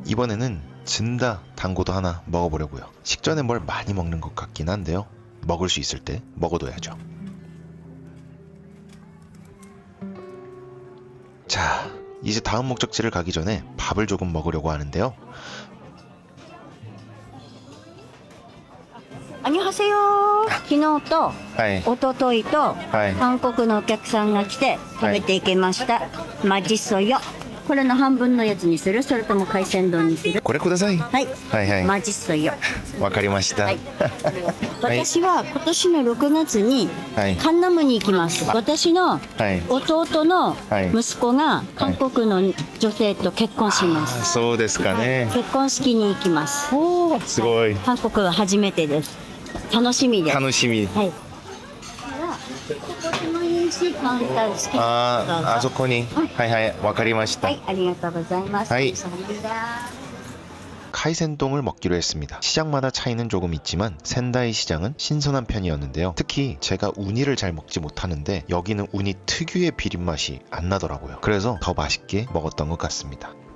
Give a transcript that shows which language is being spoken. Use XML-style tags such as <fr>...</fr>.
<ko>이번에는 진다 단고도 하나 먹어보려고요. 식전에 뭘 많이 먹는 것 같긴 한데요. 먹을 수 있을 때 먹어둬야죠. 자, 이제 다음 목적지를 가기 전에 밥을 조금 먹으려고 하는데요. 안녕하세요.</ko> <ja>昨日と一昨日と韓国のお客さんが来て食べていきました。</ja> <ko>マジソヨ。</ko> <ja>これの半分のやつにする？それとも海鮮丼にする？これください。はい。</ja> <ko>マジソヨ。</ko> <ja>わかりました。私は今年の6月にカンナムに行きます。私の弟の息子が韓国の女性と結婚します。そうですかね。結婚式に行きます。すごい。韓国は初めてです。楽しみです。楽しみ。はい。ここでもいいし、カウンター好きあそこに。はいわかりました。はい、ありがとうございます。はい。</ja> <ko>카이센동을 먹기로 했습니다. 시장마다 차이는 조금 있지만 센다이 시장은 신선한 편이었는데요. 특히 제가 우니를 잘 먹지 못하는데 여기는 우니 특유의 비린맛이 안 나더라고요. 그래서 더 맛있게 먹었던 것 같습니다.</ko>